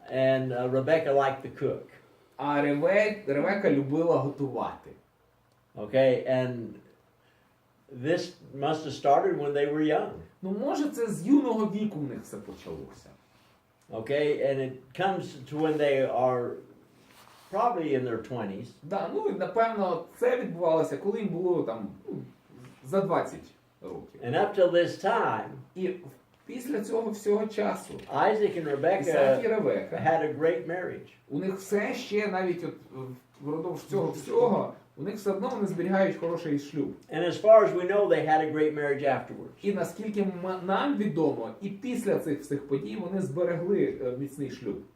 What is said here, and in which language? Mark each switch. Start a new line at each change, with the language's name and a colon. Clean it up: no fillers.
English: and Rebecca liked the cook.
Ukrainian: а Ревека любила готувати.
English: Okay, and this must have started when they were young.
Ukrainian: Ну, може, це з юного віку в них все почалося.
English: Okay, and it comes to when they are probably in their 20s.
Ukrainian: Да, ну, і, напевно, це відбувалося, коли їм було там за 20 років.
English: And up till this time,
Ukrainian: І після цього всього часу
English: Isaac and
Ukrainian: Ісаак і
English: Rebecca
Ukrainian: Ревека,
English: had a great marriage.
Ukrainian: у них все ще, навіть от впродовж цього всього, у них все одно вони зберігають хороший шлюб.
English: And as far as we know, they had a great marriage afterwards.
Ukrainian: І наскільки нам відомо, і після цих всіх подій вони зберегли міцний шлюб.